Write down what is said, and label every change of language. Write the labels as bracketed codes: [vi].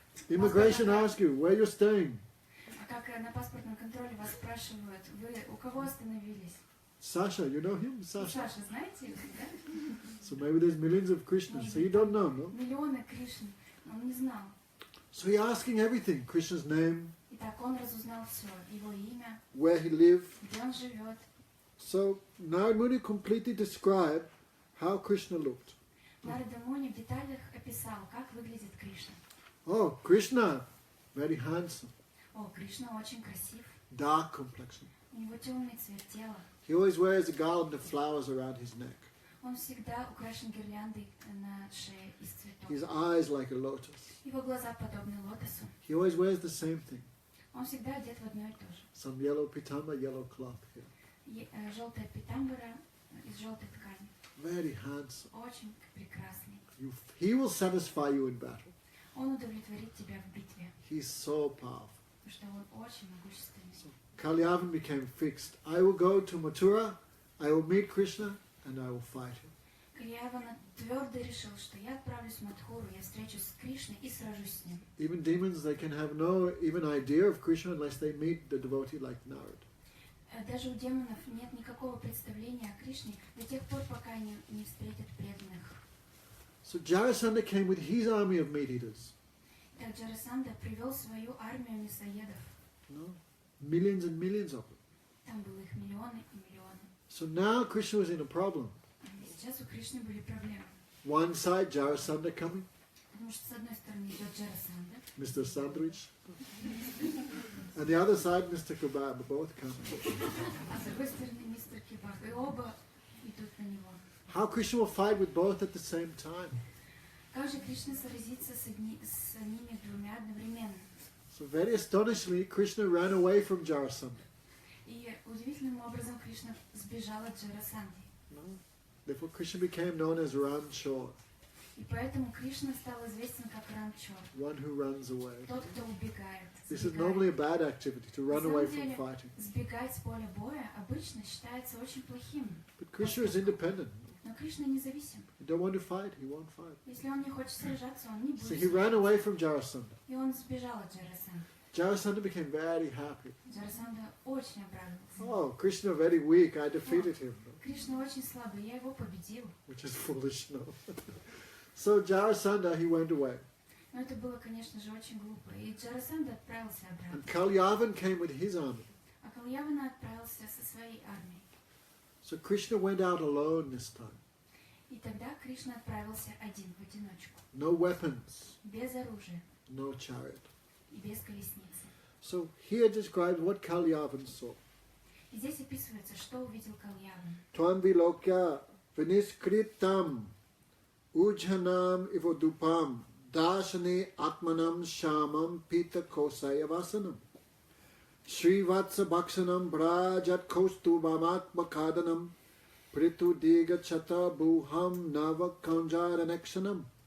[en] Immigration asks you where you're staying. [ru] Как на паспортном контроле вас спрашивают, вы у кого остановились? [en] Sasha, you know him? Sasha. [ru] Саша, знаете его, да? [en] So maybe there's millions of Krishnas. So you don't know, no? [ru] Миллионы Кришн, он не знал. [en] So you're asking everything. Krishna's name, [ru] Итак, он разузнал все, его имя, [en] where he lived. [ru] где он живет. [en] So Narad Muni completely described how Krishna looked. [ru] Нарада Муни в деталях описал, как выглядит Кришна. [en] Oh, Krishna, very handsome, [ru] О, Кришна очень красив, [en] dark complexion. [ru] у него темный цвет тела. [en] He always wears a garland of flowers around his neck. [ru] Он всегда украшен гирляндой на шее из [en] His [ru] цветов. [en] eyes like a lotus. [ru] Его глаза подобны лотосу. [en] He always wears the same thing. [ru] Он всегда одет в одно и то же. [en] Some yellow pitamba, yellow cloth here. [ru] Желтая питамбара из желтой ткани. [en] Very handsome. [ru] Очень прекрасный. [en] He will satisfy you in battle. [ru] Он удовлетворит тебя в битве, [en] He's so powerful. [ru] потому что он очень могущественный. [en] Kalyavan became fixed. I will go to Mathura, I will meet Krishna, and I will fight him. [ru] Кальявана твердо решил, что я отправлюсь в Мадхуру, я встречусь с Кришной и сражусь с ним. [en] Even demons, they can have no even idea of Krishna unless they meet the devotee like Narad. [ru] Даже у демонов нет никакого представления о Кришне до тех пор, пока они не встретят преданных. [en] So Jarasandha came with his army of meat-eaters. [ru] Так Джарасанда привел свою армию мясоедов. [en] No? Millions and millions of them. [ru] Там было их миллионы и миллионы. [en] So now Krishna was in a problem. [ru] И сейчас у Кришны были проблемы. [en] One side, Jarasandha coming, [ru] Потому что с одной стороны идет Джарасанда, [en] Mr. Sandwich. And the other side, Mr. Kebab, both coming. [ru] а с другой стороны мистер Кебаб. И оба идут на него. [en] How Krishna will fight with both at the same time. [ru] Как же Кришна сразится с ними двумя одновременно? [en] So very astonishingly, Krishna ran away from Jarasandha. [ru] И удивительным образом Кришна сбежал от Джарасанды. [en] No? Therefore, Krishna became known as Ranchor, [ru] И поэтому Кришна стал известен как Ранчор, [en] one who runs away. [ru] тот, кто убегает. [en] This is [ru] сбегает. [en] normally a bad activity, to run [ru] На [en] away from [ru] деле, [en] fighting. [ru] сбегать с поля боя обычно считается очень плохим. [en] But Krishna is independent. [ru] Но Кришна независим. [en] He don't want to fight, he won't fight. [ru] Если он не хочет сражаться, он не будет [en] So he ran [ru] сражаться. [en] away from Jarasandha. [ru] И он сбежал от Джарасанды. [en] Jarasandha became very happy. [ru] Джарасандха очень обрадовался. [en] Oh, Krishna very weak, I defeated him. [ru] Кришна очень слабый, я его победил. [en] Which is foolish, no? So Jarasandha, he went away. [ru] Но это было, конечно же, очень глупо. И Джарасандха отправился обратно. [en] And Kalyavan came with his army. [ru] А Кальявана отправился со своей армией. [en] So Krishna went out alone this time. [ru] И тогда Кришна отправился один, в одиночку. [en] No weapons, [ru] Без оружия [en] no chariot. [ru] и без колесницы. [en] So here describes what Kalyavan saw. [ru] И здесь описывается, что увидел Кальяван. [sa] Tvam vilokya viniskritam ujhanam ivodupam dashane atmanam shamam pita kosaya vasanam Srivatsa bhakshanam brajat kostubamat makadanam pritu diga chata buham nava kanjaranakshanam